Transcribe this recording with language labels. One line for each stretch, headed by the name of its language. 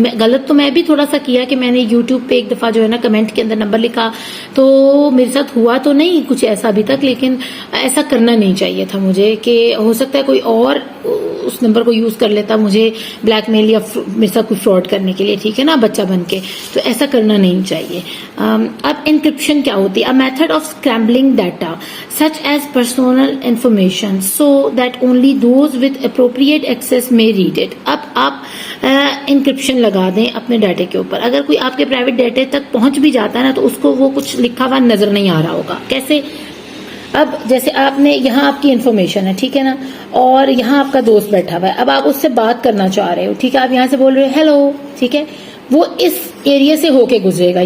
Urdu: غلط تو میں بھی تھوڑا سا کیا کہ میں نے یوٹیوب پہ ایک دفعہ جو ہے نا کمنٹ کے اندر نمبر لکھا, تو میرے ساتھ ہوا تو نہیں کچھ ایسا ابھی تک, لیکن ایسا کرنا نہیں چاہیے تھا مجھے, کہ ہو سکتا ہے کوئی اور اس نمبر کو یوز کر لیتا مجھے بلیک میل یا میرے ساتھ کوئی فراڈ کرنے کے لیے, ٹھیک ہے نا, بچہ بن کے. تو ایسا کرنا نہیں چاہیے. اب انکرپشن کیا ہوتی ہے؟
English: a method of scrambling data such as personal information so that only those with appropriate access may read it.
Urdu: اب آپ انکرپشن لگا دیں اپنے ڈیٹے کے اوپر. اگر کوئی آپ کے پرائیویٹ ڈیٹے تک پہنچ بھی جاتا ہے نا تو اس کو وہ کچھ لکھا ہوا نظر نہیں آ رہا ہوگا. کیسے؟ اب جیسے آپ نے یہاں آپ کی انفارمیشن ہے, ٹھیک ہے نا, اور یہاں آپ کا دوست بیٹھا ہوا ہے, اب آپ اس سے بات کرنا چاہ رہے ہو, ٹھیک ہے, آپ یہاں سے بول رہے ہو ہیلو, ٹھیک ہے, وہ اس ایریا سے ہو کے گزرے گا.